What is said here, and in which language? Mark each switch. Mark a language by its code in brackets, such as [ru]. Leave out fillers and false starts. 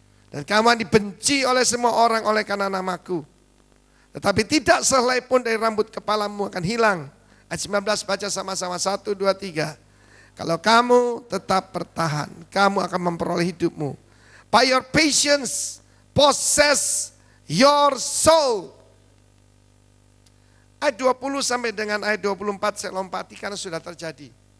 [id] Dan kamu akan dibenci oleh semua orang oleh karena namaku. Tetapi tidak sehelai pun dari rambut kepalamu akan hilang. Ayat 19 baca sama-sama 1, 2, 3. Kalau kamu tetap bertahan, kamu akan memperoleh hidupmu. [en] By your patience, possess your soul. [id] Ayat 20 sampai dengan ayat 24 saya lompati karena sudah terjadi.